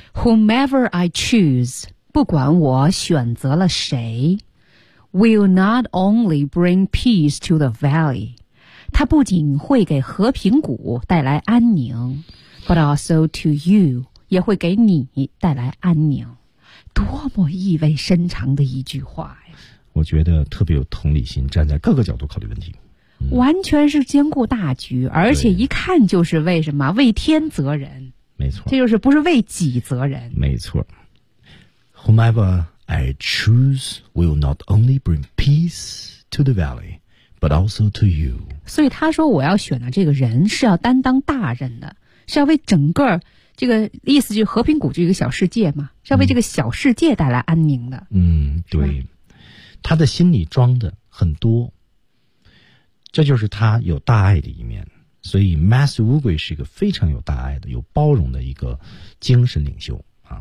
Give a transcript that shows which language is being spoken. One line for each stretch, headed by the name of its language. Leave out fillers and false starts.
English: Whomever I choose
Chinese: 不管我选择了谁
English: Will not only bring peace to the valley
Chinese: 它不仅会给和平谷带来安宁
English: But also to you
Chinese: 也会给你带来安宁，多么意味深长的一句话呀！我觉得特别有同理心，站在各个角度考虑问题，完全是兼顾大局，而且一看就是为什么为天责人，没错，这就是不是为己责人，没错。
English: Whomever I choose will not only bring peace to the valley but also to you，
Chinese: 所以他说我要选的这个人是要担当大任的，是要为整个这个意思就是和平谷这个小世界嘛，是要为这个小世界带来安宁的。嗯，对，他的心里装的很多，这就是他有大爱的一面，所以 Master Wu Gui 是一个非常有大爱的、有包容的一个精神领袖啊。